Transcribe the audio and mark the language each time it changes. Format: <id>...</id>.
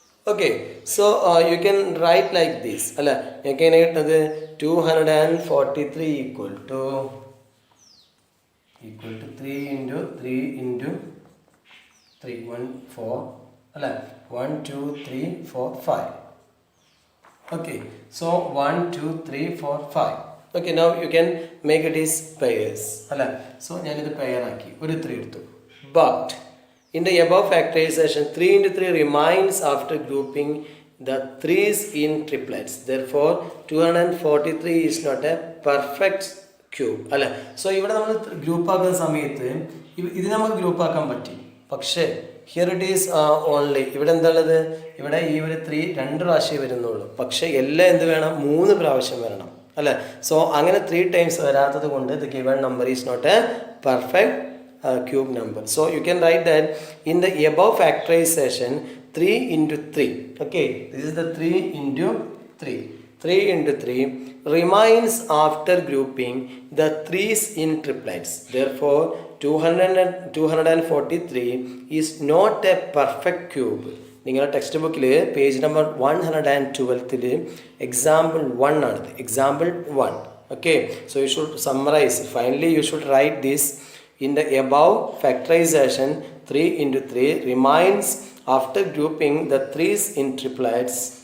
<en>Okay, so you can write like this.</en> <ml>അല്ല എങ്ങനെ കിട്ടുന്നത്</ml> <en>243 equal to 3 into 3 into 3 1 4 അല്ല 1 2 3 4 5. Okay, so 1 2 3 4 5. Okay, now you can make it is pairs.</en> <ml>അല്ല so ഞാനിത് pair ആക്കി ഒരു 3 എടുത്തു.</ml> <en>But in the above factorization, 3 into 3 remains after grouping the 3's in triplets. Therefore, 243 is not a perfect cube.</en> <ml>അല്ല so ഇവിടെ നമ്മൾ group ആക്കുന്ന സമയത്ത് ഇത് നമുക്ക് ഗ്രൂപ്പ് ആക്കാൻ പറ്റി. പക്ഷേ</ml> <en>here it is only</en> <ml>ഇവിടെ എന്താണുള്ളത്, ഇവിടെ ഈ ഒരു 3 2 പ്രാവശ്യം വരുന്നുള്ളൂ. പക്ഷേ എല്ലാം എന്ത് വേണം, 3 പ്രാവശ്യം വരണം അല്ലേ.</ml> <en>so</en> <ml>അങ്ങനെ 3 times വരാത്തത് കൊണ്ട്</ml> <en>the given number is not a perfect cube number. So you can write that in the above factorization 3 into 3. Okay, this is the 3 into 3. 3 into 3 remains after grouping the 3's in triplets. Therefore, 243 is not a perfect cube.</en> <ml>നിങ്ങളുടെ text ബുക്കിൽ page number 112ൽ example 1 ആണിത്.</ml> <en>Example 1. Okay, so you should summarize. Finally, you should write this. In the above factorization, 3 into 3 remains after grouping the 3's in triplets.</en>